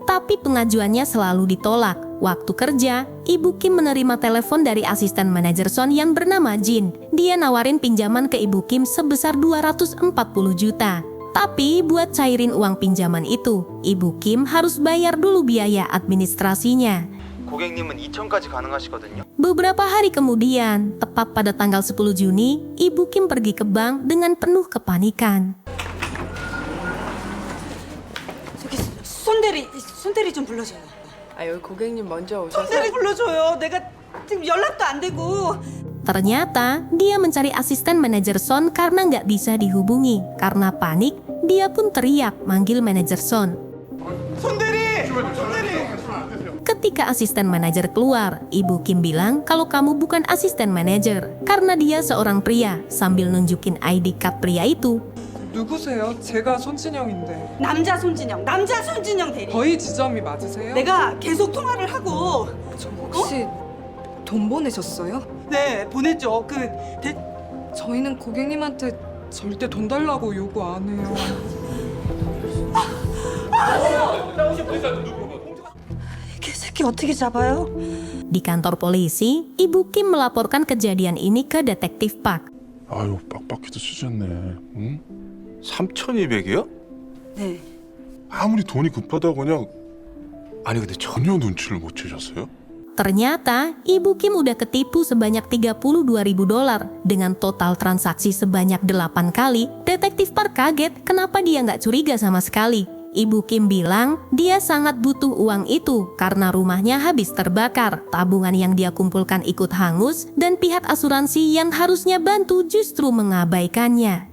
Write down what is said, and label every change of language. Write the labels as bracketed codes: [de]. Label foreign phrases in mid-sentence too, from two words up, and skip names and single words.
[id] Tapi pengajuannya selalu ditolak. Waktu kerja, Ibu Kim menerima telepon dari asisten manajer Son yang bernama Jin. Dia nawarin pinjaman ke Ibu Kim sebesar 240 juta. Tapi buat cairin uang pinjaman itu, Ibu Kim harus bayar dulu biaya administrasinya. [ko] 고객님은 2천까지 가능하시거든요. [id] Beberapa hari kemudian, tepat pada tanggal 10 Juni, Ibu Kim pergi ke bank dengan penuh kepanikan. [ko] 저기 손대리 좀 불러줘요. 아, 여기 고객님 먼저 오셔서 손대리 불러줘요. 내가 지금 연락도 안 되고. [id] Ternyata, dia mencari asisten manajer Son karena nggak bisa dihubungi. Karena panik, dia pun teriak manggil manajer Son. [ko] 손대리! [id] Ketika asisten manajer keluar, Ibu Kim bilang kalau kamu bukan asisten manajer karena dia seorang pria sambil nunjukin [en] ID card [id] pria itu. [ko] 누구세요? 제가 손진영인데 남자 손진영 대리. 저희 지점이 맞으세요? 내가 계속 통화를 하고. 저 혹시 돈 보내셨어요? 네, 보냈죠. 저희는 고객님한테 절대 돈 달라고 요구 안 해요. 개새끼 어떻게 잡아요? [id] Di kantor polisi, Ibu Kim melaporkan kejadian ini ke detektif Park. [ko] 아유 빡빡해도 찢었네. 응? 3,200이요? 네. 아무리 돈이 급하다고 그냥 아니 근데 전혀 눈치를 못 채셨어요? [id] Ternyata, Ibu Kim udah ketipu sebanyak 32.000 dolar dengan total transaksi sebanyak 8 kali. Detektif Park kaget kenapa dia nggak curiga sama sekali. Ibu Kim bilang dia sangat butuh uang itu karena rumahnya habis terbakar, tabungan yang dia kumpulkan ikut hangus, dan pihak asuransi yang harusnya bantu justru mengabaikannya.